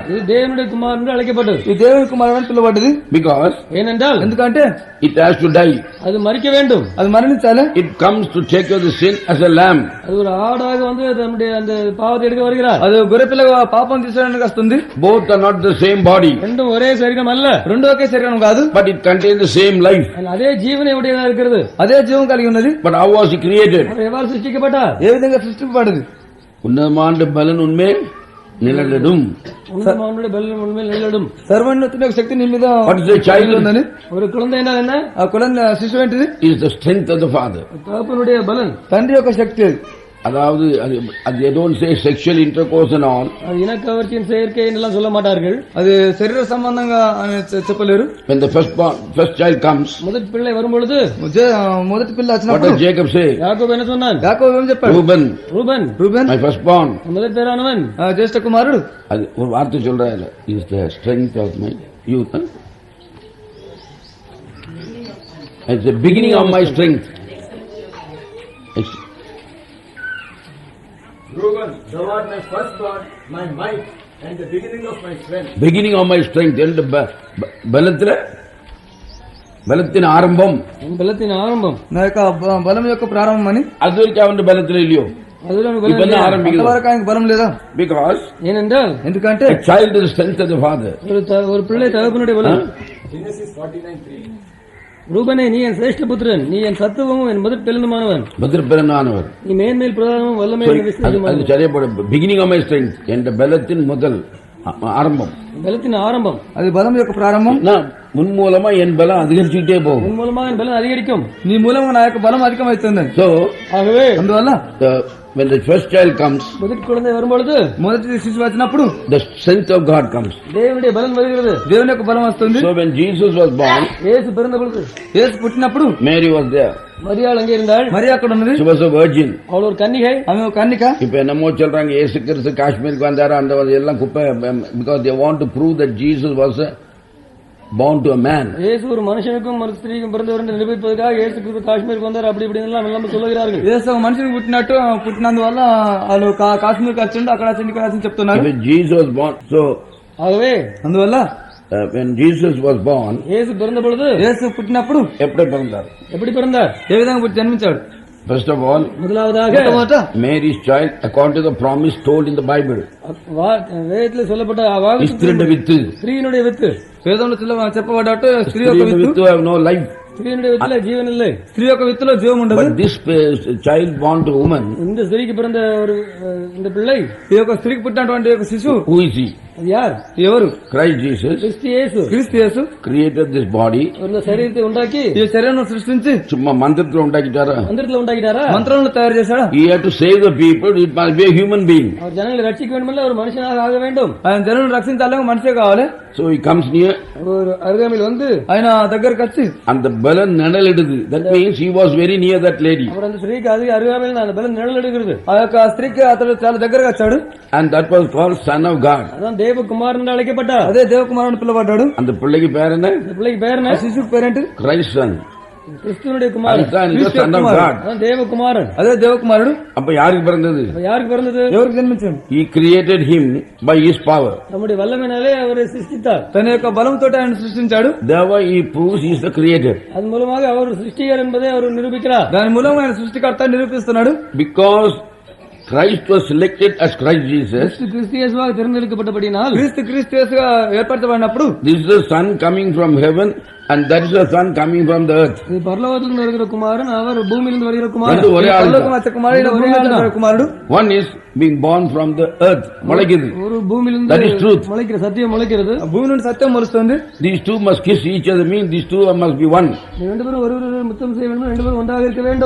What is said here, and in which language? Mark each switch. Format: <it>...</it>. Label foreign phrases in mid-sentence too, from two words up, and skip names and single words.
<ta>இது தேவனுடைய குமாரன் என்று அழைக்கப்பட்டது.</ta> <te>ఈ దేవుని కుమారుడు అని పిలువబడ్డది.</te> <en>Because</en> <ta>ஏனென்றால்</ta> <te>ఎందుకంటే</te> <en>it has to die.</en> <ta>அது மரிக்க வேண்டும்.</ta> <te>అది మరణించాలి.</te> <en>It comes to take away the sin as a lamb.</en> <ta>அது ஒரு ஆடாக வந்து நம்முடைய அந்த பாவத்தை எடுக்க வருகிறார்.</ta> <te>అది గొర్రెపిల్ల పాపం తీసుకోవడానికి వస్తుంది.</te> <en>Both are not the same body.</en> <ta>ரெண்டும் ஒரே சரீரம் அல்ல.</ta> <te>రెండు ఒకే శరీరం కాదు.</te> <en>But it contains the same life.</en> <ta>அதே ஜீவனை உடையதா இருக்கிறது.</ta> <te>అదే జీవం కలిగి ఉన్నది.</te> <en>But how was he created?</en> <ta>அவர் எவ்வாறு சிருஷ்டிக்கப்பட்டார்?</ta> <te>ఏ విధంగా సృష్టింపబడింది?</te> <ta>உன்னதமான பலன் உண்மை நிழலிடும். உன்னதமானுடைய பலன் உண்மையில் நிழலிடும்.</ta> <te>సర్వోన్నతుని యొక్క శక్తి నీ మీద</te> <en>What is a child?</en> <te>ఉందని.</te> <ta>ஒரு குழந்தை என்ன?</ta> <te>ఆ కులంలో శిశువు ఏంటిది?</te> <en>Is the strength of the father.</en> <ta>தகப்பனுடைய பலன்.</ta> <te>తండ్రి యొక్క శక్తి అది.</te> <en>அதாவது they don't say sexual intercourse and all.</en> <ta>அது இனக்கவர்ச்சியின் செயற்கை எல்லாம் சொல்ல மாட்டார்கள்.</ta> <te>అది శరీర సంబంధంగా చెప్పలేరు.</te> <en>When the first child comes,</en> <ta>முதல் பிள்ளை வரும்பொழுது</ta> <te>మొదటి పిల్ల</te> <en>what</en> <te>వచ్చినప్పుడు</te> <en>does Jacob say?</en> <ta>யாக்கோபு என்ன சொன்னான்?</ta> <te>యాకోబు ఏం చెప్పాడు?</te> <ta>ரூபன்</ta> <en>my firstborn.</en> <ta>முதல் பேரானவன்</ta> <te>జ్యేష్ఠ కుమారుడు.</te> <ta>அது ஒரு வார்த்தை சொல்றாரு,</ta> <en>is the strength of my youth. It's the beginning of my strength. It's Reuben, thou art my firstborn, my might, and the beginning of my strength. beginning of my strength.</en> <ta>என்ற பலத்தின் ஆரம்பம். பலத்தின் ஆரம்பம்.</ta> <te>నా యొక్క బలం యొక్క ప్రారంభం అని.</te> <ta>அது வரைக்கும் அவன் பலத்தில் இல்லையோ? இப்ப ஆரம்பிக்கும்.</ta> <te>బలం లేదా?</te> <en>Because</en> <ta>ஏனென்றால்</ta> <te>ఎందుకంటే</te> <en>a child is the strength of the father.</en> <ta>ஒரு பிள்ளை தகப்பனுடைய பலம்.</ta> <en>Genesis 49:3.</en> <ta>ரூபனே, நீ என் சிரேஷ்ட புத்திரன், நீ என் சத்துவமும் என் முதற் பிறந்தமானவன், நீ மேன்மேல் பிரதானமும் வல்லமையும். சரியா போட</ta> <en>beginning of my strength</en> <ta>என்ற பலத்தின் முதல் ஆரம்பம். பலத்தின் ஆரம்பம் அது பலம்</ta> <te>యొక్క ప్రారంభం.</te> <ta>முன் மூலமா என் பலம் அதிகரிச்சுட்டே போகும். முன் மூலமா என் பலம் அதிகரிக்கும்.</ta> <te>నీ మూలంగా నా యొక్క బలం అధికమవుతుంది.</te> <en>So</en> <ta>ஆகவே</ta> <te>అందువల్ల</te> <en>when the first child comes,</en> <ta>முதல் குழந்தை வரும்பொழுது,</ta> <te>మొదటి శిశువు వచ్చినప్పుడు</te> <en>the strength of God comes.</en> <te>దేవుని బలం வருகிறது. దేవుని యొక్క బలం వస్తుంది.</te> <en>So when Jesus was born,</en> <ta>యేసు பிறந்த பொழுது,</ta> <te>యేసు పుట్టినప్పుడు</te> <en>Mary was there.</en> <ta>மரியாள் அங்கே இருந்தாள்.</ta> <te>மரியா అక్కడ ఉన్నది.</te> <en>She was a virgin.</en> <ta>அவள் ஒரு கன்னிகை.</ta> <te>ఆమె ఒక కన్నిక.</te> <ta>இப்ப என்னமோ சொல்றாங்க இயேசு கிறிஸ்து காஷ்மீருக்கு வந்தாரு அந்த எல்லாம் குப்பை.</ta> <en>Because they want to prove that Jesus was born to a man.</en> <ta>இயேசு ஒரு மனுஷனுக்கும் ஒரு ஸ்திரீக்கும் பிறந்தவர் என்று நிரூபிப்பதற்காக இயேசு கிறிஸ்து காஷ்மீருக்கு வந்தார் அப்படி இப்படி எல்லாம் சொல்லுகிறார்கள்.</ta> <te>యేసు ఒక మనిషికి పుట్టినందువల్ల వాళ్ళు కాశ్మీర్కి వచ్చిండు, అక్కడ వచ్చిండు, ఇక్కడ వచ్చిండు చెప్తున్నారు.</te> <en>Jesus was born. So</en> <ta>ஆகவே</ta> <te>అందువల్ల</te> <en>when Jesus was born,</en> <ta>இயேசு பிறந்த பொழுது,</ta> <te>యేసు పుట్టినప్పుడు</te> <ta>எப்படி பிறந்தார்? எப்படி பிறந்தார்?</ta> <te>ఏ విధంగా జన్మించాడు?</te> <en>First of all,</en> <ta>முதலாவதாக</ta> <en>Mary's child according to the promise told in the Bible.</en> <ta>வேதத்தில் சொல்லப்பட்ட ஸ்திரீனுடைய வித்து. ஸ்திரீனுடைய வித்து.</ta> <te>వేదంలో చెప్పబడ్డట్టు స్త్రీ యొక్క విత్తు</te> <en>have no life.</en> <ta>ஸ்திரீனுடைய வித்துல ஜீவன் இல்லை.</ta> <te>స్త్రీ యొక్క విత్తులో జీవం ఉండదు.</te> <en>But this child born to woman,</en> <ta>இந்த ஸ்திரீக்கு பிறந்த ஒரு இந்த பிள்ளை,</ta> <te>ఈ యొక్క స్త్రీకి పుట్టినటువంటి యొక్క శిశువు,</te> <en>who is he?</en> <ta>அது யார்?</ta> <te>ఎవరు? Christ Jesus. క్రీస్తు యేసు</te> <en>created this body.</en> <ta>இந்த శరీరத்தை உண்டாக்கி,</ta> <te>ఈ శరీరాన్ని సృష్టించి</te> <ta>சும்மா மந்திரத்துல உண்டாக்கிட்டாரா? மந்திரத்துல உண்டாக்கிட்டாரா?</ta> <te>మంత్రాలను తయారు చేశాడా?</te> <en>He had to save the people. It must be a human being.</en> <ta>அவர் ஜனங்களை ரட்சிக்க வேண்டுமல்ல, ஒரு மனுஷனாக ஆக வேண்டும்.</ta> <te>ఆయన జనులను రక్షించాలి, మనిషే కావాలి.</te> <en>So he comes near.</en> <ta>ஒரு అరుగామిల్ வந்து</ta> <te>ఆయన దగ్గరికి వచ్చి</te> <ta>அந்த பலன் நிழலிடுது.</ta> <en>That means he was very near that lady.</en> <ta>அவர் அந்த ஸ்திரீக்கு அதிக அருகாமையில் அந்த பலன் நிழலிடுகிறது.</ta> <te>ఆ యొక్క స్త్రీకి అతడు చాలా దగ్గరగా వచ్చాడు.</te> <en>And that was called Son of God.</en> <ta>அதான் தேவகுமாரன் என்று அழைக்கப்பட்டார்.</ta> <te>అదే దేవకుమారుని పిలవబడ్డాడు.</te> <ta>அந்த பிள்ளைக்கு பேர் என்ன? இந்த பிள்ளைக்கு பேர் என்ன?</ta> <te>శిశువుకి పేరేంటి?</te> <en>Christ son.</en> <ta>கிறிஸ்துவனுடைய குமாரன்.</ta> <en>Son of God.</en> <ta>அதான் தேவகுமாரன்.</ta> <te>అదే దేవకుమారుడు.</te> <ta>அப்ப யாருக்கு பிறந்தது? யாருக்கு பிறந்தது?</ta> <te>ఎవరికి జన్మించాడు?</te> <en>He created him by his power.</en> <ta>நம்முடைய வல்லமையினாலே அவரை சிருஷ்டித்தார்.</ta> <te>తన యొక్క బలంతో ఆయన సృష్టించాడు.</te> <en>Therefore he proves he is the creator.</en> <ta>அதன் மூலமாக அவர் சிருஷ்டிகர் என்பதை அவர் நிரூபிக்கிறார்.</ta> <te>దాని మూలంగా ఆయన సృష్టికర్త నిరూపిస్తున్నాడు.</te> <en>Because Christ was selected as Christ Jesus.</en> <ta>கிறிஸ்து இயேசுவாக தேர்ந்தெடுக்கப்பட்டபடியால்,</ta> <te>క్రీస్తు యేసుగా ఏర్పరచబడినప్పుడు,</te> <en>this is the son coming from heaven And that is the son coming from the earth.</en> <ta>இது பரலோகத்திலிருந்து வருகிற குமாரன், அவர் பூமியிலிருந்து வருகிற குமாரன். ரெண்டு ஒரே ஆளு.</ta> <te>పరలోకం వచ్చే కుమారుడు భూమి మీద వచ్చే కుమారుడు.</te> <en>One is being born from the earth.</en> <te>మొలకింది.</te> <ta>ஒரு பூமியிலிருந்து</ta> <en>That is truth.</en> <ta>முளைக்கிற சத்தியம் முளைக்கிறது.</ta> <te>భూమి నుండి సత్యం మొలుస్తుంది.</te> <en>These two must kiss each other, means these two must be one.</en> <ta>ரெண்டு பேரும் ஒருவரை முத்தம் செய்ய வேண்டும், ரெண்டு பேரும் ஒன்றாக இருக்க வேண்டும்.</ta>